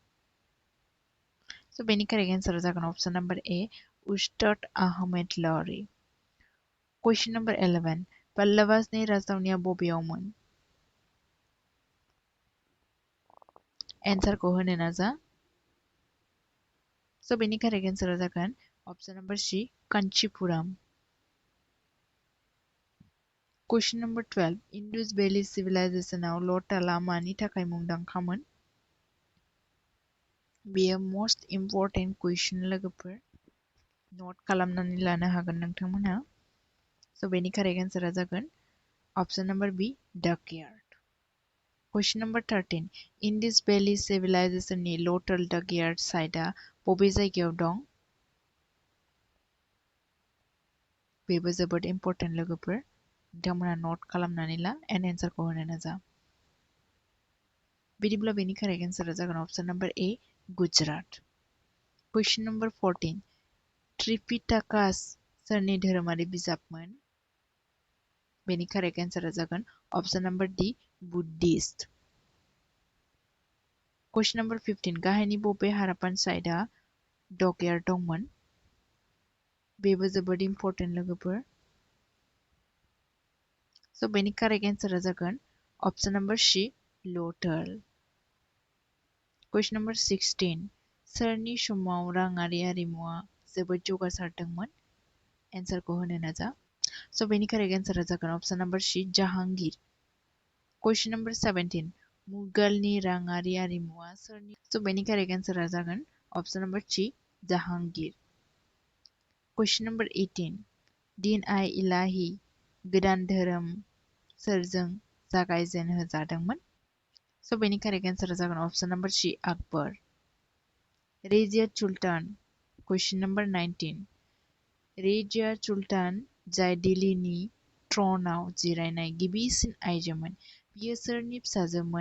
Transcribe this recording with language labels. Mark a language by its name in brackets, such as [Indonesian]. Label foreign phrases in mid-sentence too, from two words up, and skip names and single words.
[Bodo] स' बेनि [English] correct answer [Bodo] जागोन [English] option number [Bodo] A उस्ताद आहमेद लरी। [English] question number [Bodo] 11 पल्लवासनि राजथावनिया बबेयावमोन? एन्सारखौ होनो नाजा। स' बेनि [English] correct answer [Bodo] जागोन [English] option number [Bodo] C Kanchipuram. [English] Question number [Bodo] 12 [English] Indus Valley Civilization [Bodo] आव ल'टाला मानि थाखाय मुंदांखामोन? बेयो [English] most important question [Bodo] लोगोफोर, नोट खालामनानै लानो हागोन नोंथांमोनहा। स' बेनि [English] correct answer [Bodo] जागोन [English] option number [Bodo] B Dockyard. [English] Question number [Bodo] 13 [English] Indus Valley Civilization [Bodo] नि ल'टाल डकयार्ड साइटआ बबे जायगायाव दं? बेबो जोबोद इम्पर्टेन्ट लोगोफोर, नोंथांमोनहा नोट खालामनानै ला [English] and answerखौ [Bodo] होनो नाजा। बिदिब्ला बेनि [English] correct answer [Bodo] जागोन [English] option number [Bodo] A गुजरात। [English] Question number [Bodo] 14 त्रिपिटाकास सोरनि धोरोमारि बिजाबमोन? बेनि [English] correct answer [Bodo] जागोन [English] option number [Bodo] D बुद्धिस्ट। [English] Question number [Bodo] 15 गाहायनि बबे हारापान साइटआ डकयार्ड दंमोन? बेबो जोबोद इम्पर्टेन्ट लोगोफोर। स' बेनि [English] correct answer [Bodo] जागोन [English] option number [Bodo] C ल'टाल। [English] Question number [Bodo] 16 सोरनि समाव राङारि आरिमुआ जोबोद जौगासारदोंमोन? एन्सारखौ होनो नाजा। स' बेनि [English] correct answer [Bodo] जागोन [English] option number [Bodo] C जाहांगीर। [English] Question number [Bodo] 17 मुगलनि राङारि आरिमुआ सोरनि? स' बेनि [English] correct answer [Bodo] जागोन [English] option number [Bodo] C जाहांगीर। [English] Question number [Bodo] 18 दिन-i-इलाही गोदान धोरोम सोरजों जागायजेनहोजादोंमोन? स' बेनि [English] correct answer [Bodo] जागोन [English] option number [Bodo] C आकबर। रेजिया सुल्तान [English] question number [Bodo] 19 रेजिया सुल्तान जाय दिल्लीनि थ्र'नआव जिरायनाय गिबिसिन आइजोमोन बियो सोरनि फिसाजोमोन?